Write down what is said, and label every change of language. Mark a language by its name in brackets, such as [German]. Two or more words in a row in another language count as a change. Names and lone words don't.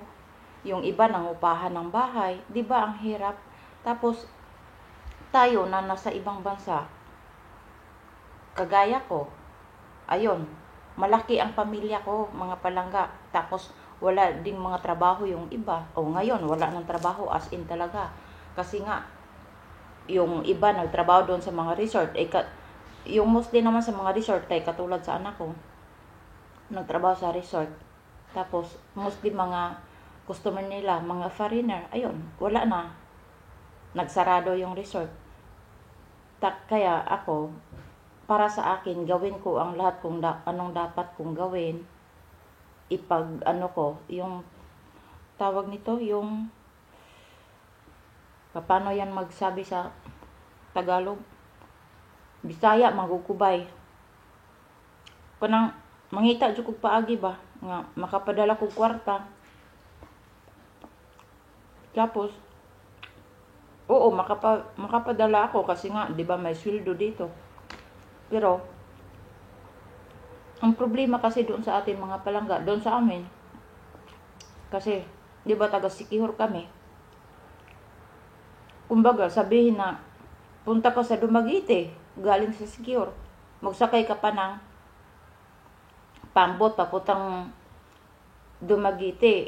[Filipino] Yung iba nangupahan ng bahay. Diba ang hirap? Tapos, tayo na nasa ibang bansa, kagaya ko, ayun, malaki ang pamilya ko, mga palangga. Tapos, wala ding mga trabaho yung iba. O ngayon, wala ng trabaho [English] as in [Filipino] talaga. Kasi nga, yung iba nagtrabaho doon sa mga resort. Yung mostly naman sa mga resort, ay katulad sa anak ko, nagtrabaho sa resort. Tapos, mostly mga customer nila, mga foreigner, ayun, wala na. Nagsarado yung resort. Kaya ako, para sa akin, gawin ko ang lahat kung anong dapat kong gawin. Yung tawag nito, yung paano yan magsabi sa Tagalog? Bisaya, [Cebuano] magugubay. Kanang mangita jud kog paagi ba nga makapadala kog kwarta. [Filipino] Tapos oo, makapadala ako kasi nga 'di ba may sweldo dito. Pero ang problema kasi doon sa ating mga palangga, doon sa amin, kasi, di ba taga-Siquijor kami, kumbaga, sabihin na, punta ka sa Dumaguete, galing sa Siquijor, magsakay ka pa ng pambot, papuntang Dumaguete.